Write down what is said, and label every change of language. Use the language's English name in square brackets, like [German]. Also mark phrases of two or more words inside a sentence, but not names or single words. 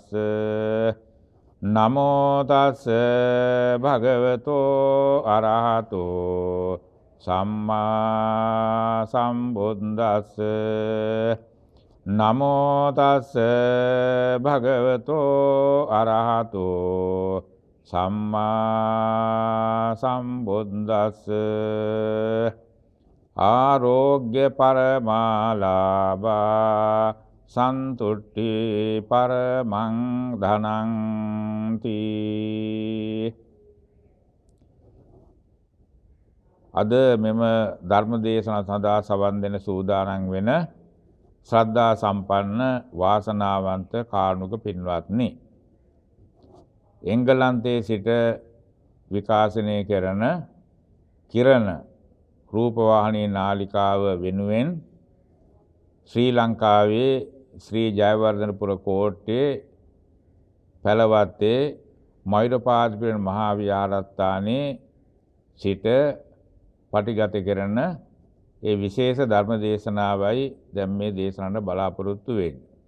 [Pali] สะนะโมตัสสะภะคะวะโตอะระหะโตสัมมาสัมพุทธัสสะนะโมตัสสะภะคะวะโตอะระหะโตสัมมาสัมพุทธัสสะ อาโรกยปรมาลาภาสันตุติปรมังธนังติ [Sinhala] අද මෙම ධර්ම දේශනාව සඳහා සවන් දෙන සූදානම් වෙන ශ්‍රද්ධා සම්පන්න වාසනාවන්ත කාරුණික පින්වත්නි, එංගලන්තයේ සිට විකාශනය කරන කිරණ රූපවාහිනී නාලිකාව වෙනුවෙන් ශ්‍රී ලංකාවේ ශ්‍රී ජයවර්ධනපුර කෝට්ටේ පැලවත්තේ මයුරපාදපිරණ මහා විහාරස්ථානයේ සිට පටිගත කරන ඒ විශේෂ ධර්ම දේශනාවයි දැන් මේ දේශනාවට බලාපොරොත්තු වෙන්නේ.